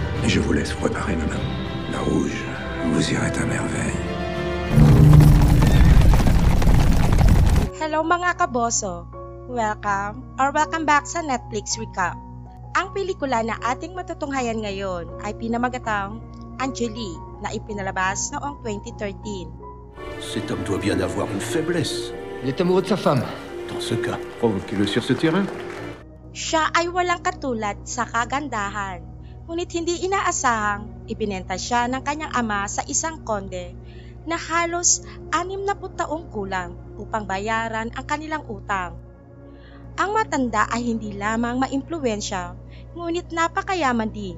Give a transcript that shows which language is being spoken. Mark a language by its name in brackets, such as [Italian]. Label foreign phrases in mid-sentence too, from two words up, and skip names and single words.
[French] Je vous laisse préparer, madame. La rouge vous irait à merveille. [Filipino] Hello mga kaboso! [English] Welcome back [Filipino] sa Netflix Recap. Ang pelikula na ating matutunghayan ngayon ay pinamagatang Angelique na ipinalabas noong 2013. [French] Cet homme doit bien avoir une faiblesse. Il est amoureux de sa femme. Dans ce cas, provoquez-le sur ce terrain. [Filipino] Siya ay walang katulad sa kagandahan, ngunit hindi inaasahang ibinenta siya ng kanyang ama sa isang konde na halos 60 taong kulang upang bayaran ang kanilang utang. Ang matanda ay hindi lamang maimpluwensya, ngunit napakayaman din.